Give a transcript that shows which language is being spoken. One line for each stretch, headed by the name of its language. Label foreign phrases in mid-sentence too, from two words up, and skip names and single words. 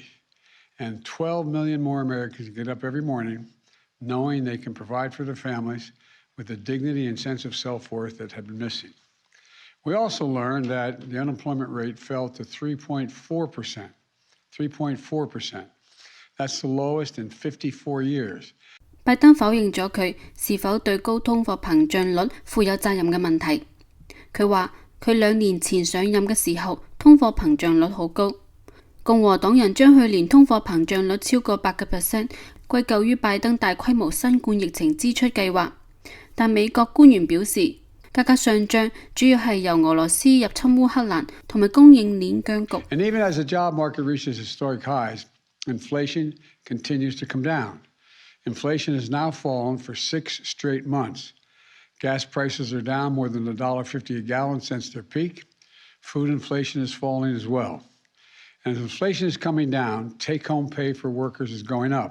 English: And 12 million more Americans get up every morning knowing they can provide for their families with the dignity and sense of self-worth that had been missing. We also learned that the unemployment rate fell to 3.4%. 3.4%. That's the lowest in 54 years.
Cantonese: 拜登否認咗佢是否對高通貨膨脹率負有責任嘅問題。佢話佢2年前上任嘅時候，通貨膨脹率好高。共和黨人將去年通貨膨脹率超過8%歸咎於拜登大規模新冠疫情支出計劃。但美國官員表示，價格上漲主要係由俄羅斯入侵烏克蘭同埋供應鏈僵局。
English: And even as the job market reaches historic highs, inflation continues to come down. Inflation has now fallen for 6 straight months. Gas prices are down more than $1.50 a gallon since their peak. Food inflation is falling as well. And as inflation is coming down, take-home pay for workers is going up.